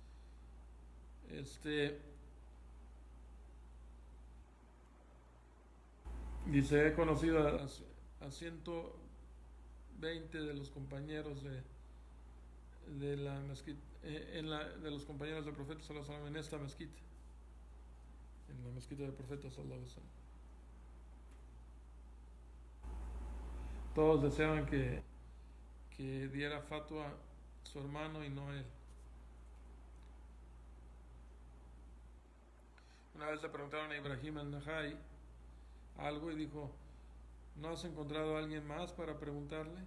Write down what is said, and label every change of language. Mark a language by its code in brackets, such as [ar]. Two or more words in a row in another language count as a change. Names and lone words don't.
[es] Este, dice, he conocido a 120 de los compañeros de la mezquita, de los compañeros del profeta [ar] صلى الله عليه وسلم [es] en esta mezquita, en la mezquita del profeta [ar] صلى الله عليه وسلم. [es] Todos deseaban que diera fatwa su hermano y no él. Una vez le preguntaron a Ibrahim al-Nahai algo y dijo, ¿no has encontrado a alguien más para preguntarle?